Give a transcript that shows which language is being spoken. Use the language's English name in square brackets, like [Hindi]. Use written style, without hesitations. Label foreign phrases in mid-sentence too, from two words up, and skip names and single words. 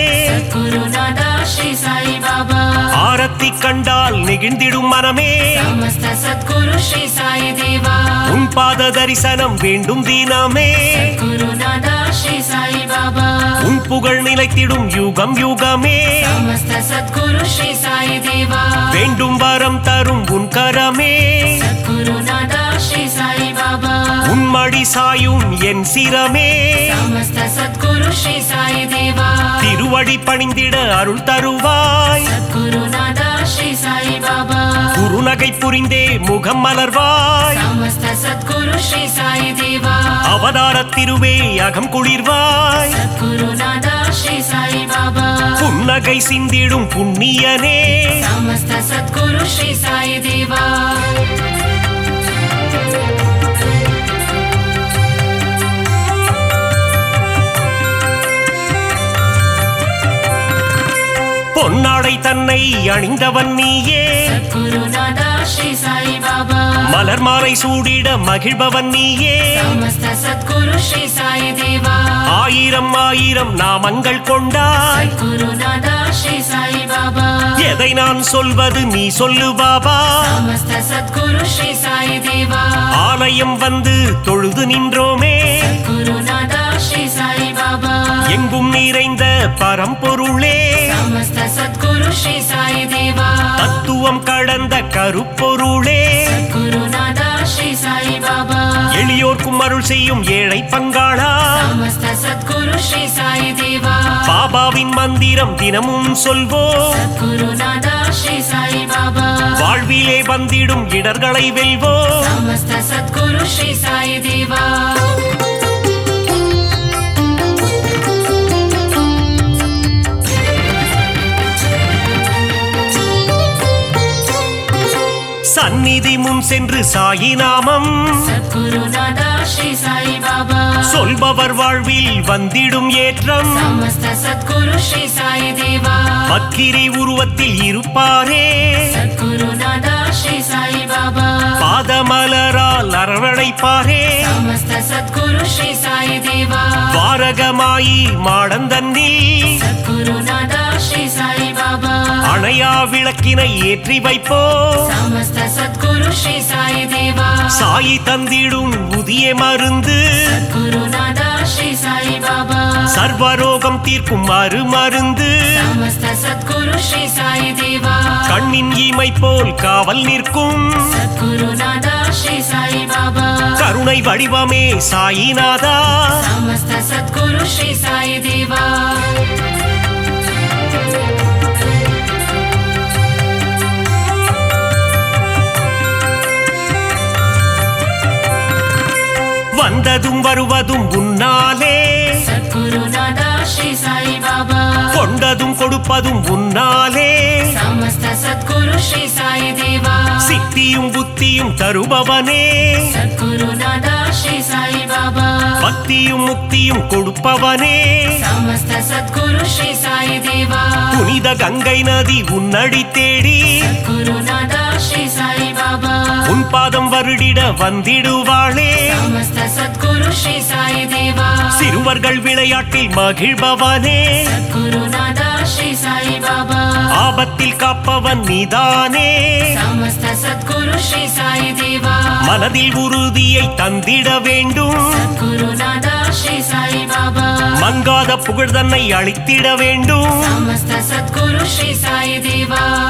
[Tamil] குருநாதா ஸ்ரீ சாய் பாபா ஆரத்தி கண்டால் நெகிழ்ந்திடும் மனமே சமஸ்த சத்குரு ஸ்ரீ சாய் தேவா உன் பாத தரிசனம் வேண்டும் தினமே குருநாதா ஸ்ரீ சாய் பாபா உன் புகழ் நிலை நிலைத்திடும் யுகம் யுகமே [Sanskrit] समस्त सद्गुरु श्री साई देवा [Tamil] வேண்டும் வரம் தரும் உன் கரமே [Sanskrit] सद्गुरु नादा श्री साई बाबा [Tamil] உன்மடி சாயும் என் சிரமே [Sanskrit] समस्त सद्गुरु श्री साई देवा [Tamil] திருவடி பணிந்திட அருள் தருவாய் [Sanskrit] सद्गुरु नादा श्री साई बाबा [Tamil] குருநகை புரிந்தே முகம் மலர்வாய் [Sanskrit] समस्त सद्गुरु श्री साई देवा [Tamil] அவதார திருவே அகம் குளிர்வாய் [Sanskrit] सद्गुरु नादा श्री साई बाबा [Tamil] புன்னகை சிந்திடும் புண்ணியனே [Sanskrit] समस्त सद्गुरु श्री साई देवा [Tamil] பொன்னாடை தன்னை அணிந்தவன் நீயே [Sanskrit] सद्गुरु नादा श्री साई बाबा [Tamil] மலர் மாலை சூடிட மகிழ்பவன் நீயே [Sanskrit] समस्त सद्गुरु श्री साई देवा [Tamil] ஆயிரம் ஆயிரம் நாமங்கள் கொண்டாய் [Sanskrit] सद्गुरु नादा श्री साई बाबा [Tamil] எதை நான் சொல்வது நீ சொல்லு பாபா [Sanskrit] समस्त सद्गुरु श्री साई देवा [Tamil] ஆலயம் வந்து தொழுது நின்றோமே [Sanskrit] सद्गुरु नादा श्री साई बाबा [Tamil] எங்கும் நிறைந்த பரம்பொருளே [Sanskrit] समस्त सद्गुरु श्री साई देवा [Tamil] தத்துவம் கடந்த கருப்பொருளே [Sanskrit] सद्गुरु नादा श्री साई बाबा [Tamil] எளியோர்க்கும் அருள் செய்யும் ஏழை பங்காளா [Sanskrit] समस्त सद्गुरु श्री साई देवा [Tamil] பாபாவின் மந்திரம் தினமும் சொல்வோம் [Sanskrit] सद्गुरु नादा श्री साई बाबा [Tamil] வாழ்விலே வந்திடும் இடர்களை வெல்வோம் [Sanskrit] समस्त सद्गुरु श्री साई देवा [Tamil] சந்நிதி முன் சென்று சாயி நாமம் [Sanskrit] सद्गुरु नादा श्री साई बाबा [Tamil] சொல்பவர் வாழ்வில் வந்திடும் ஏற்றம் [Sanskrit] समस्त सद्गुरु श्री साई देवा [Tamil] பக்கிரி உருவத்தில் இருப்பாரே [Sanskrit] सद्गुरु नादा श्री साई बाबा [Tamil] பாதமலரால் அரவணைப்பாரே [Sanskrit] समस्त सद्गुरु श्री साई देवा [Tamil] வாரகமாயி மாடந்தன்னில் [Sanskrit] सद्गुरु नादा श्री साई बाबा [Tamil] அணையா விளக்கினை ஏற்றி வைப்போம் [Sanskrit] समस्त सद्गुरु श्री साई देवा [Tamil] சாயி தந்திடும் புதிய மருந்து [Sanskrit] सद्गुरु नादा श्री साई बाबा [Tamil] சர்வரோகம் தீர்க்கும் மருந்து [Sanskrit] समस्त सद्गुरु श्री साई देवा [Tamil] கண்ணின் இமை போல் காவல் நிற்கும் [Sanskrit] सद्गुरु नादा श्री साई बाबा [Tamil] கருணை வடிவமே சாயிநாதா [Sanskrit] समस्त सद्गुरु श्री साई देवा [Tamil] வந்ததும் வருவதும் உன்னாலே [Sanskrit] सद्गुरु नादा श्री साई बाबा [Tamil] கொண்டதும் கொடுப்பதும் உன்னாலே [Sanskrit] समस्त सद्गुरु श्री साई देवा [Tamil] சித்தியும் புத்தியும் தருபவனே [Sanskrit] सद्गुरु नादा श्री साई बाबा [Tamil] பக்தியும் முக்தியும் கொடுப்பவனே [Sanskrit] समस्त सद्गुरु श्री साई देवा [Tamil] புனித கங்கை நதி உன்னடி தேடி [Sanskrit] सद्गुरु नादा श्री साई बाबा [Tamil] உன் பாதம் வருடிட வந்திடுவாளே [Sanskrit] समस्त सद्गुरु श्री साई देवा [Tamil] சிறுவர்கள் விளையாட்டில் மகிழ்பவனே [Sanskrit] सद्गुरु नादा श्री साई बाबा [Tamil] ஆபத்தில் காப்பவன் நீதானே [Sanskrit] समस्त सद्गुरु श्री साई देवा [Tamil] மனதில் உறுதியை தந்திட வேண்டும் [Sanskrit] सद्गुरु नादा श्री साई बाबा [Tamil] மங்காத புகழ் தன்னை அளித்திட வேண்டும் [Sanskrit] समस्त सद्गुरु श्री साई देवा